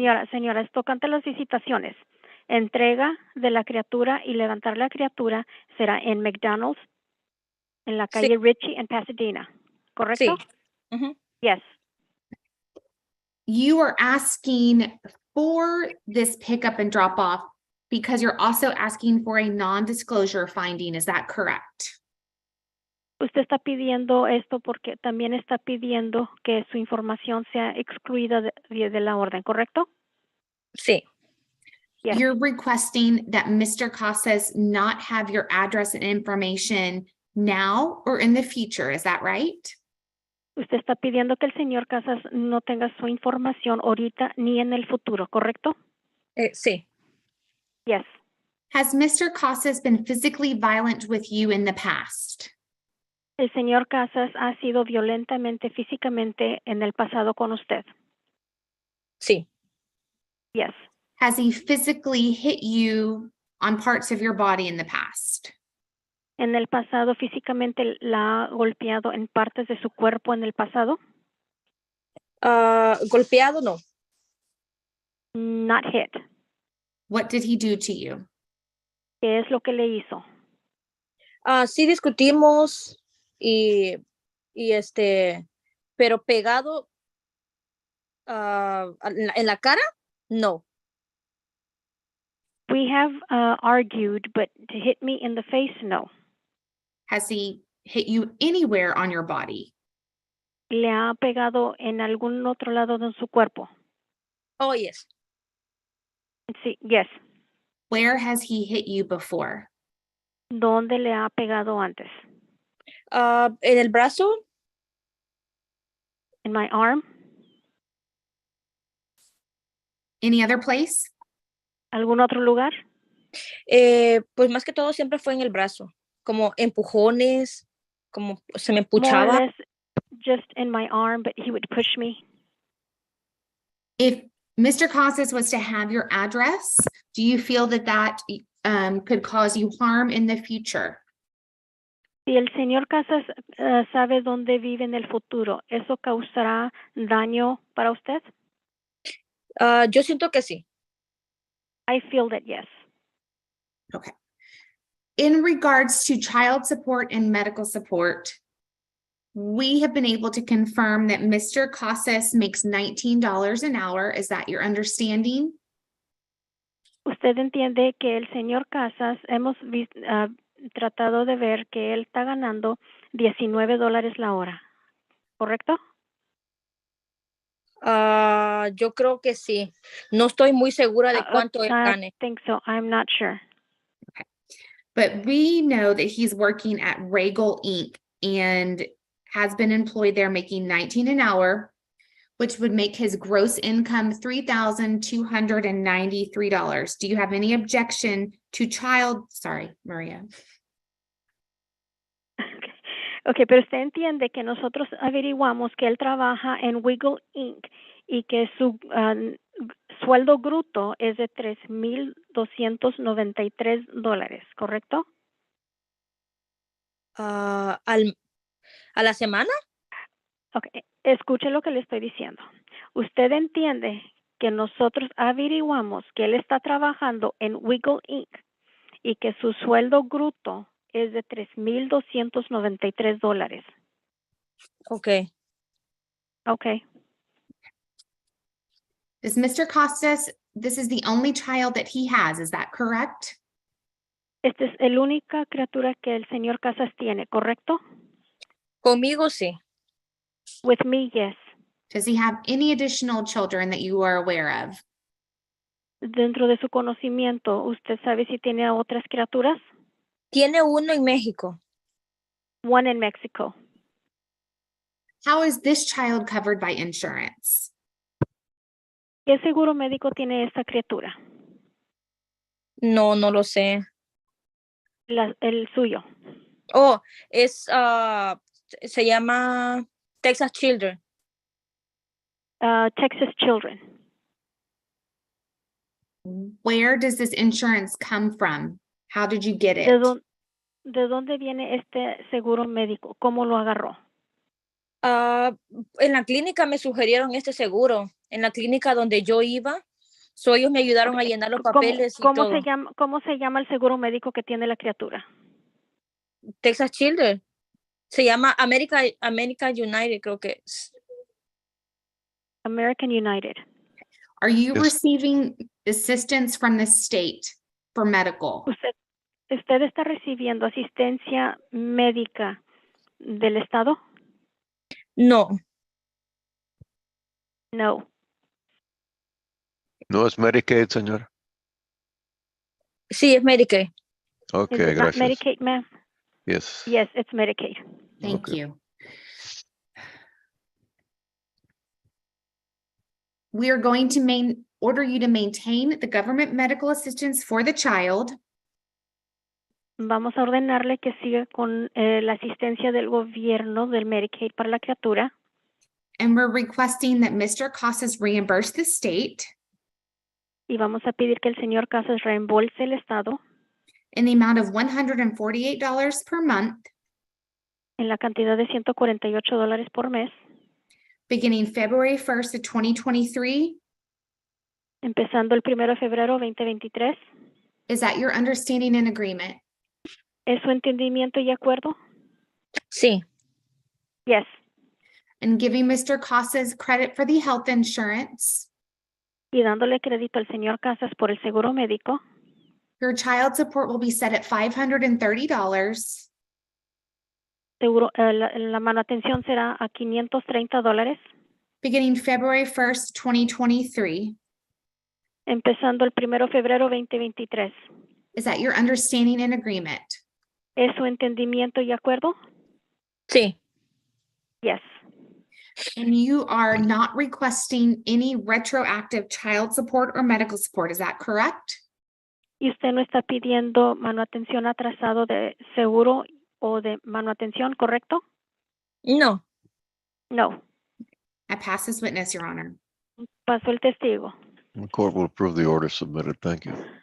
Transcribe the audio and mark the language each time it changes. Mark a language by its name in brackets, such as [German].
[Spanish] Señora, es tocante las visitaciones. Entrega de la criatura y levantar la criatura será en McDonald's en la calle Ritchie en Pasadena, ¿correcto? sí. Ujú. [English] Yes. You are asking for this pickup and drop off because you're also asking for a non-disclosure finding, is that correct? [Spanish] Usted está pidiendo esto porque también está pidiendo que su información sea excluida de la orden, ¿correcto? Sí, [English] Yes. You're requesting that Mr. Casas not have your address and information now or in the future, is that right? [Spanish] Usted está pidiendo que el señor Casas no tenga su información ahorita ni en el futuro, ¿correcto? sí. [English] Yes. Has Mr. Casas been physically violent with you in the past? [Spanish] El señor Casas ha sido violentamente, físicamente en el pasado con usted. Sí. [English] Yes. Has he physically hit you on parts of your body in the past? [Spanish] En el pasado físicamente la ha golpeado en partes de su cuerpo en el pasado. Golpeado no. [English] Not hit. What did he do to you? [Spanish] ¿Qué es lo que le hizo? Sí discutimos y pero pegado en la cara, no. [English] We have argued, but to hit me in the face, no. Has he hit you anywhere on your body? [Spanish] ¿Le ha pegado en algún otro lado de su cuerpo? [English] Oh, yes. [Spanish] Sí, [English] yes. Where has he hit you before? [Spanish] ¿Dónde le ha pegado antes? En el brazo. [English] In my arm. Any other place? [Spanish] ¿Algún otro lugar? Pues más que todo siempre fue en el brazo, como empujones, como se me [English] More or [Spanish] empuchaba. [English] less just in my arm, but he would push me. If Mr. Casas was to have your address, do you feel that that could cause you harm in the future? [Spanish] Si el señor Casas sabe dónde vive en el futuro, ¿eso causará daño para usted? Yo siento que sí. [English] I feel that yes. Okay. In regards to child support and medical support, we have been able to confirm that Mr. Casas makes $19 an hour. Is that your understanding? [Spanish] Usted entiende que el señor Casas, hemos tratado de ver que él está ganando $19 la hora, ¿correcto? Yo creo que sí. No estoy muy segura de cuánto él [English] I [Spanish] gane. [English] think so. I'm not sure. But we know that he's working at Regal Inc. and has been employed there making 19 an hour, which would make his gross income $3,293. Do you have any objection to sorry, Maria? [Spanish] Okay, pero usted entiende que nosotros averiguamos que él trabaja en Wiggle Inc. y que su sueldo bruto es de $3,293, ¿correcto? ¿A la semana? Okay, escuche lo que le estoy diciendo. Usted entiende que nosotros averiguamos que él está trabajando en Wiggle Inc. y que su sueldo bruto es de $3,293. [English] Okay. Okay. Is Mr. Costas, this is the only child that he has, is that correct? [Spanish] Esta es la única criatura que el señor Casas tiene, ¿correcto? Conmigo sí. [English] With me, yes. Does he have any additional children that you are aware of? [Spanish] Dentro de su conocimiento, ¿usted sabe si tiene a otras criaturas? Tiene uno en México. [English] One in Mexico. How is this child covered by insurance? [Spanish] ¿Qué seguro médico tiene esta criatura? No, no lo sé. El suyo. Oh, se llama Texas Children. [English] Texas Children. Where does this insurance come from? How did you get it? [Spanish] ¿De dónde viene este seguro médico? ¿Cómo lo agarró? En la clínica me sugirieron este seguro. En la clínica donde yo iba, ellos me ayudaron a llenar los papeles y todo. ¿Cómo se llama el seguro médico que tiene la criatura? Texas Children. Se llama American United, creo que es. American United. [English] Are you Yes. receiving assistance from the state for medical? [Spanish] ¿Usted está recibiendo asistencia médica del estado? No. [English] No. [Spanish] ¿No es Medicaid, señora? Sí, es Medicaid. Ok, [English] Is it not [Spanish] gracias. [English] Medicaid, ma'am? Yes. Yes, it's Medicaid. Thank Okay. you. We are going to order you to maintain the government medical assistance for the child. [Spanish] Vamos a ordenarle que siga con la asistencia del gobierno del Medicaid para la criatura. [English] And we're requesting that Mr. Casas reimburse the state [Spanish] Y vamos a pedir que el señor Casas reembolse el estado [English] in the amount of $148 per month, [Spanish] en la cantidad de $148 por mes, [English] beginning February 1st of 2023. [Spanish] empezando el 1 de febrero 2023. [English] Is that your understanding and agreement? [Spanish] ¿Es su entendimiento y acuerdo? Sí. [English] Yes. And giving Mr. Casas credit for the health insurance. [Spanish] Y dándole crédito al señor Casas por el seguro médico. [English] Your child support will be set at $530. [Spanish] Seguro, la manutención será a $530. [English] Beginning February 1st, 2023. [Spanish] Empezando el 1 de febrero 2023. [English] Is that your understanding and agreement? [Spanish] ¿Es su entendimiento y acuerdo? Sí. [English] Yes. And you are not requesting any retroactive child support or medical support, is that correct? [Spanish] ¿Y usted no está pidiendo manutención atrasado de seguro o de manutención, correcto? No. [English] No. I pass this witness, Your Honor. [Spanish] Pasó el testigo. [English] The court will approve the order submitted. Thank you.